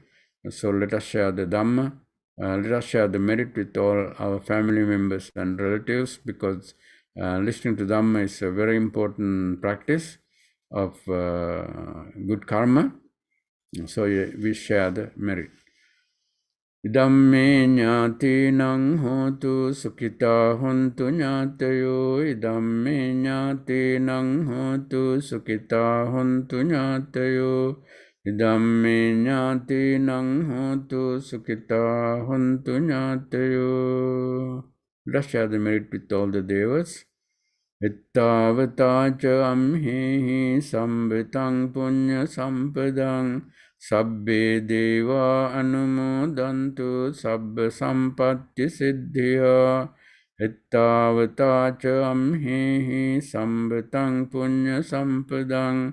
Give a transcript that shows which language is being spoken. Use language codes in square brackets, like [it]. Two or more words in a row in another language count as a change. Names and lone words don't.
[en] So let us share the Dhamma. Let us share the merit with all our family members and relatives, because listening to Dhamma is a very important practice of good karma. So we share the merit. [pi] Idamme ñātīnaṁ hotu sukita hontu ñātayo. Idamme ñātīnaṁ hotu sukita hontu ñātayo. Idamme ñātīnaṁ hotu sukita hontu ñātayo. [en] Let's share the merit with all the devas. [pi] Ittavata ca amhehi sambhitaṁ punya sampadang. Sabbe deva anumodantu sabba sampatti siddhya. Ittavata ca amhehi sambhitaṁ punya sampadang.